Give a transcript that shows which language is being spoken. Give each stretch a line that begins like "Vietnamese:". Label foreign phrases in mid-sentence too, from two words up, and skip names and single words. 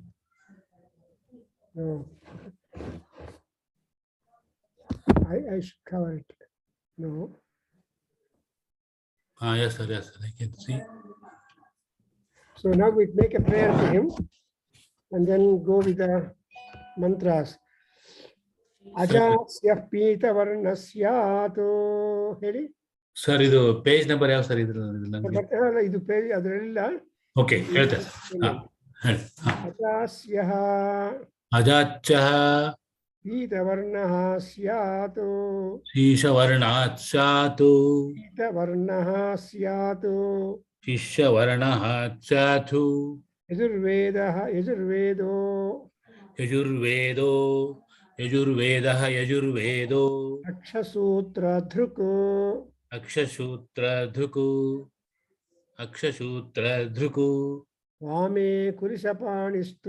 English: No. I should cover it. No. Yes, sir. Yes, sir. I can see. So now we make a prayer to him and then go with the mantras.
Sanskrit: अजास्य पीत वर्णस्यातु.
Kannada: Heli? ಸರ್, ಇದು
English: page number
Kannada: ಯಾವ ಸರ್ ಇದು ಪೇಜ್ ಅದರಲ್ಲಿಲ್ಲ. ಓಕೆ ಹೇಳ್ತೇನೆ.
Sanskrit: ಅಜಾಸ್ಯಃ ಅಜಾಚ್ಯಃ ಪೀತವರ್ಣಃ ಸ್ಯಾತ್ ಶೀಶವರ್ಣಾತ್ ಸ್ಯಾತ್ ಪೀತವರ್ಣಃ ಸ್ಯಾತ್ ಶಿಷ್ಯವರ್ಣಃ ಸ್ಯಾತ್ ಯಜುರ್ವೇದಃ ಯಜುರ್ವೇದೋ ಯಜುರ್ವೇದೋ ಯಜುರ್ವೇದಃ ಯಜುರ್ವೇದೋ ಅಕ್ಷಸೂತ್ರಧೃಕೋ ಅಕ್ಷಸೂತ್ರಧೃಕು ಅಕ್ಷಸೂತ್ರಧೃಕು ವಾಮೇ ಕುರಿಶಪಾಣಿಸ್ತು